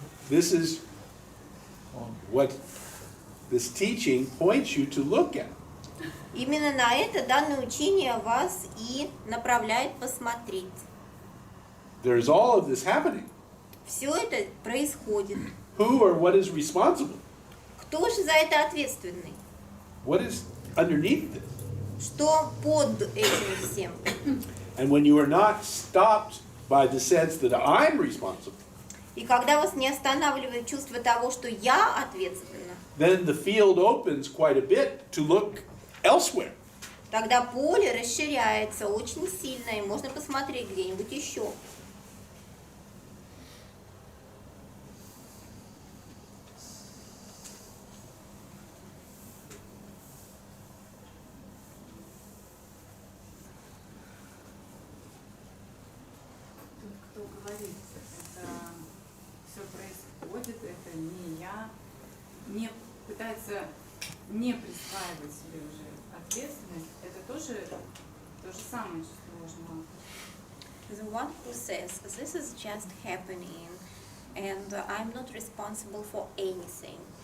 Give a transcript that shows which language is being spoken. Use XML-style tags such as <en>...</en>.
<en>This is what this teaching points you to look at.</en> <ru>Именно на это данное учение вас и направляет посмотреть.</ru> <en>There's all of this happening.</en> <ru>Все это происходит.</ru> <en>Who or what is responsible?</en> <ru>Кто же за это ответственный?</ru> <en>What is underneath this?</en> <ru>Что под этим всем?</ru> <en>And when you are not stopped by the sense that I'm responsible,</en> <ru>И когда вас не останавливает чувство того, что я ответственна,</ru> <en>then the field opens quite a bit to look elsewhere.</en> <ru>тогда поле расширяется очень сильно, и можно посмотреть где-нибудь еще. Кто говорит, это все происходит, это не я, не пытается не присваивать себе уже ответственность, это тоже То же самое чувство ложного авторства.</ru> <en>The one who says, this is just happening and I'm not responsible for anything.</en>